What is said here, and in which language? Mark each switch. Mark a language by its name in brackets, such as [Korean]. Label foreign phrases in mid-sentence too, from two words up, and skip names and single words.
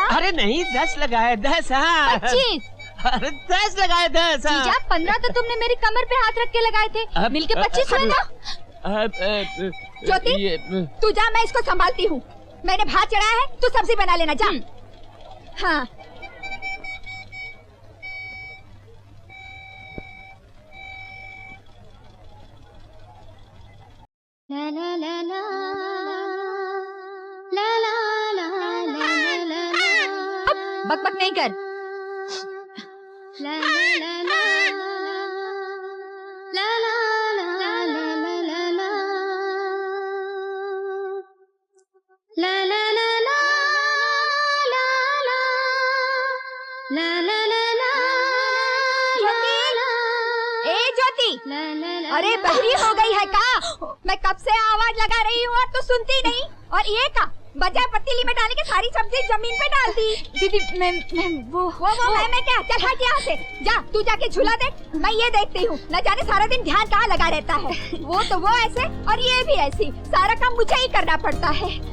[Hindi] अरे नहीं 10 लगाए, 10। हाँ 25। अरे 10 लगाए, 10। जीजा 15 तो तुमने मेरी कमर पे हाथ रख के लगाए थे, मिलके 25 हुए ना। ज्योति तू जा, मैं इसको संभालती हूँ। मैंने भात चढ़ाया है, तू सब्जी बना लेना, जा। हाँ ला ला ला ला ला ला ला ला ला ला। बक बक नहीं कर। ला ला ला ला ला ला ला ला ला ला ला ला ला ला ला ला ला ला ला। ए ज्योति, अरे बहरी हो गई है का? मैं कब से आवाज लगा रही हूँ और तू सुनती नहीं। और ये का बजाय पतीली में डालने के सारी सब्जी जमीन पे डाल दी। दीदी मैं वो मैं क्या? चल हट यहाँ से, जा तू जाके झूला देख, मैं ये देखती हूँ। न जाने सारा दिन ध्यान कहाँ लगा रहता है। वो तो वो ऐसे और ये भी ऐसी, सारा काम मुझे ही करना पड़ता है।